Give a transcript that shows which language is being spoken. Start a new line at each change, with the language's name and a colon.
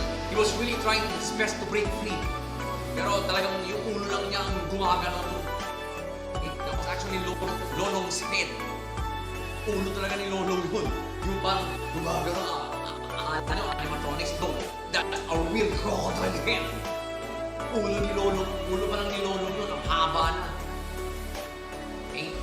English: He was really trying his best to break free.
Filipino: Pero talagang yung ulo lang niya ang gumagano.
English: That was actually Lolong's head.
Filipino: Ulo talaga ni Lolong yun. Yung parang gumagano. Animatronics.
English: No, that's a real crocodile head.
Filipino: Ulo pa lang ni Lolong yun. Ang haba na. Okay?